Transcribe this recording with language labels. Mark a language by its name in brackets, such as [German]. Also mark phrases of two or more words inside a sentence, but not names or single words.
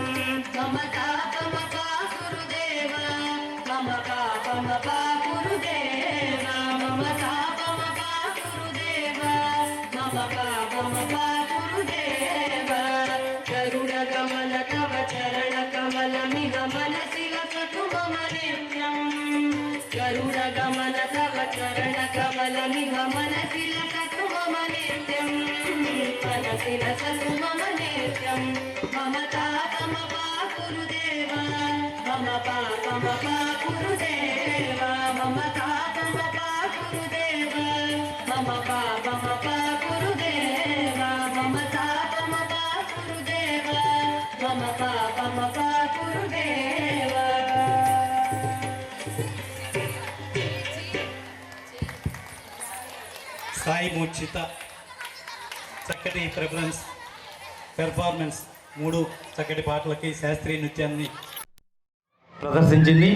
[Sanskrit] మమ తాపమ పాపురుదేవ, మమ పాపమ పాపురుదేవ, మమ తాపమ పాపురుదేవ, మమ పాపమ పాపురుదేవ. గరుడ గమన తవ చరణ కమలమిహ మనసి వసతు మమ నిత్యం, గరుడ गमन तव चरण कमल निगमन तिलकतु मम नित्यं मनसि रसतु मम नित्यं मम तापम गुरुदेव मम पापम गुरुदेव मम तापम गुरुदेव मम पापम गुरुदेव मम तापम गुरुदेव मम पापम गुरुदेव [Telugu] సాయి మూర్ఛిత చక్కటి పెర్ఫార్మెన్స్ 3 చక్కటి పాటలకి శాస్త్రీయ నృత్యాన్ని ప్రదర్శించింది.